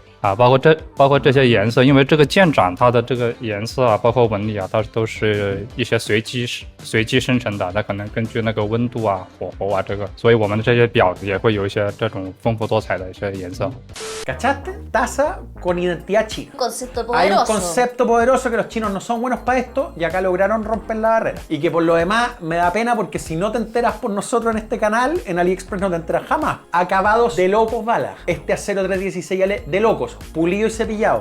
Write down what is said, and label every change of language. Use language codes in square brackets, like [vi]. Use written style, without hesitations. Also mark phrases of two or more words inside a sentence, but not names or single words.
[zh] 包括这些颜色，因为这个剑斩它的这个颜色包括纹理它都是一些随机生成的，它可能根据那个温度火候这个，所以我们的这些表也会有一些这种丰富多彩的一些颜色。 [es] ¿Cachaste? Taza con identidad china. Un concepto Hay un poderoso. concepto poderoso que los chinos no son buenos para esto y acá lograron romper la barrera. Y que por lo demás me da pena porque si no te enteras por nosotros en este canal, en AliExpress no te enteras jamás. Acabados de locos, bala. Este acero 316L de locos, pulido y cepillado.